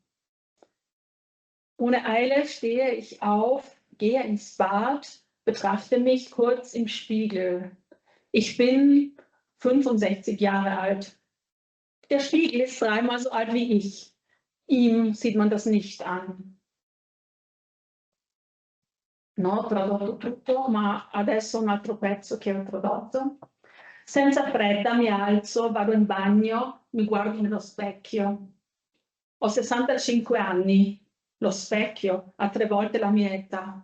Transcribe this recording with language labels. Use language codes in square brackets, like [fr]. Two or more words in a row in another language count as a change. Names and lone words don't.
[de] Ohne Eile stehe ich auf, gehe ins Bad, betrachte mich kurz im Spiegel. Ich bin 65 Jahre alt. Der Spiegel ist 3-mal so alt wie ich. Ihm sieht man das nicht an. [it] No, ho tradotto tutto, ma adesso un altro pezzo che ho tradotto. Senza fretta mi alzo, vado in bagno, mi guardo nello specchio. Ho 65 anni, lo specchio ha 3 volte la mia età.